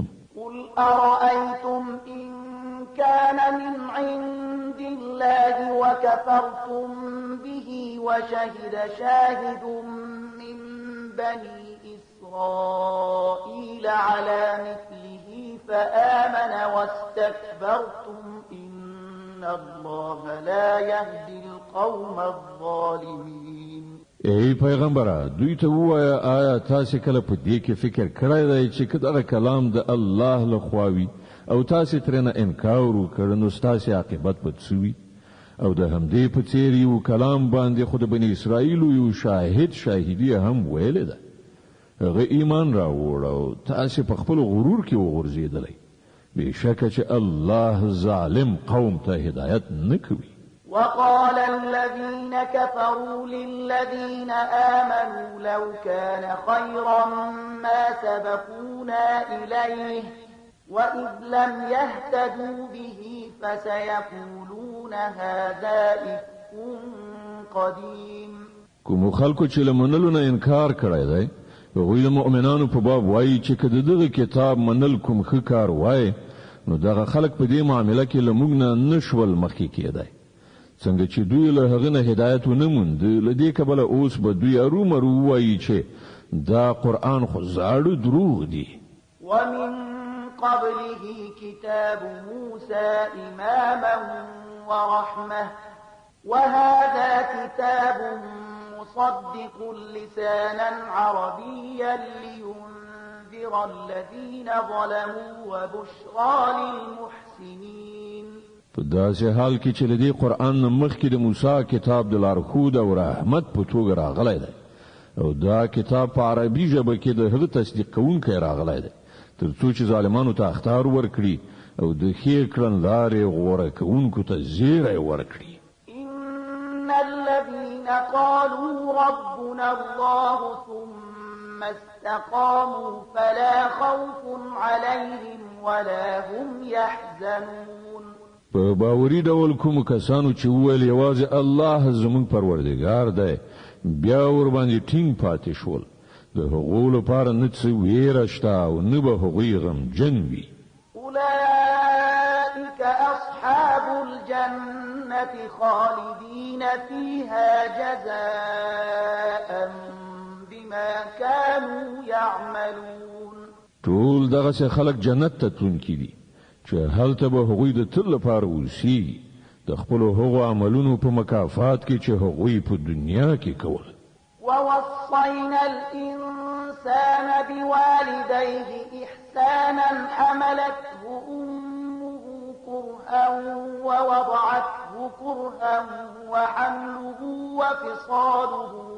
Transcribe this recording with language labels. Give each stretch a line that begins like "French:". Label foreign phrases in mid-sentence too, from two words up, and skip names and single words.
Arabic: قل أرأيتم إن كان من عند الله وكفرتم به وشهد شاهد من بني إسرائيل على مثله فآمن واستكبرتم إن الله لا يهدي القوم الظالمين.
Pashto: ای پیغمبره دوی ته وایا آیا تاسو کله په دې کې فکر کړی دی چې کله کلام د الله لخوا وي او تاسو ترنه انکار وکړ نو تاسو عاقبت پدسوي او د همدې په څیر یو کلام باندې خود بنی اسرائیل یو شاهدی هم ویل ده هغه ایمان راوړ او تاسو په خپل غرور کې وغورځیدلې بشکه چې الله ظالم قوم ته هدایت نکوي.
Arabic: وقال الذين كفروا للذين آمنوا لو كان خيرا ما سبقونا إليه وإذ لم يهتدوا به فسيقولون هذا إفك قديم.
Pashto: کوم خلکو چې لمنلو نه انکار کړی دی هغوی د مؤمنانو په باب وایي چې کله دغه کتاب منل کوم ښه کار وای نو دغه خلک په دې معاملې کې لمونږ نه نشول مخکې کېدای څنګه چې دوی له هغه نه هدایت ونه موند لدې کبله اوس به دوی ارومرو وایي چې دا قرآن خو زاړه دروغ دي.
Arabic: ومن قبله كتاب موسى إماما ورحمة وهذا كتاب مصدق لسانا عربيا لينذر الذين ظلموا وبشرى للمحسنين.
Pashto: په داسې حال کې چې لدی قرآن مخکې د موسی کتاب د لارښود او رحمت په توګه راغلی دی او دا کتاب په عربي ژبه کې د هغه تصدیق کوونکی راغلی دی تر څو چې ظالمانو ته اخطار ورکړي او د ښې کړنلارې غوره کوونکو ته زیری ورکړي.
Arabic: إن الذين قالوا ربنا الله ثم استقاموا فلا خوف عليهم ولا هم يحزنون.
Pashto: په باوري ډول کوم کسانو چې ویل یوازې الله زموږ پروردګار دی بیا ور باندې ټینګ پاتې شول د هغو لپاره نه څه ویره شته او نه به هغوی غمجن وي.
Arabic: أولئك أصحاب الجنة خالدين فيها جزاء بما كانوا يعملون.
Pashto: ټول دغه خلک جنت ته تلونکي دي چې هلته به هغوی د تل لپاره اوسي د خپل هغو عملونو په مکافات کې چې هغوی په دنیا کې کول.
Arabic: ووصينا الإنسان بوالديه إحسانا حملته أمه كرها ووضعته كرها وحمله وفصاله